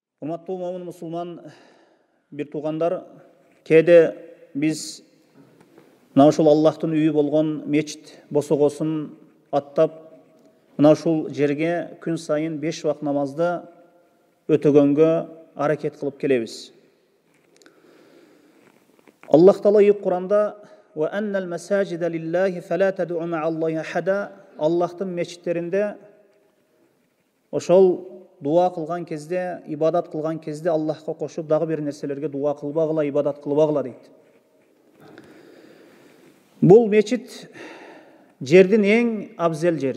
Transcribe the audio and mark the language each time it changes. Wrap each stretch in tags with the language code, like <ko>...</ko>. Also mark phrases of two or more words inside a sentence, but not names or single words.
<ky>Урматтуу момун мусулман бир туугандар, кээде биз мына ушул Аллахтын үйү болгон мечит босогосун аттап, мына ушул жерге күн сайын 5 вакыт намазды өтөгөнгө аракет кылып келебиз. Аллах Таала Куранда</ky> <ar>"وأن المساجد لله فلا تدعوا مع الله أحدا"</ar> <ky>Аллахтын мечиттеринде ошол дуа кылган кезде, ибадат кылган кезде Аллахка кошуп дагы бир нерселерге дуа кылбагыла, ибадат кылбагыла дейт. Бул мечит жердин эң абзел жери.</ky>